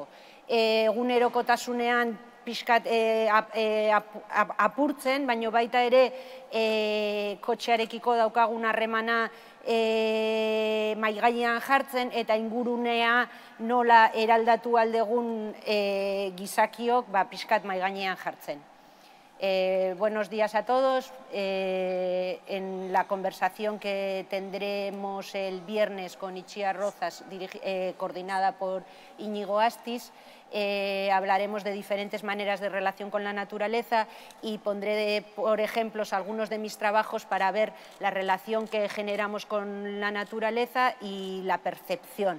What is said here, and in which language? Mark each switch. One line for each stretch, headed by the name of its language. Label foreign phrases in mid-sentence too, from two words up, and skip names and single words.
Basque: Egunerokotasunean pixkat apurtzen, baina baita ere kotxearekiko daukagun harremana maigainean jartzen eta ingurunea nola eraldatu aldegun gizakiok pixkat maigainean jartzen.
Spanish: Buenos días a todos. En la conversación que tendremos el viernes con Itziar Rozas, coordinada por Íñigo Astiz, hablaremos de diferentes maneras de relación con la naturaleza y pondré por ejemplos algunos de mis trabajos para ver la relación que generamos con la naturaleza y la percepción.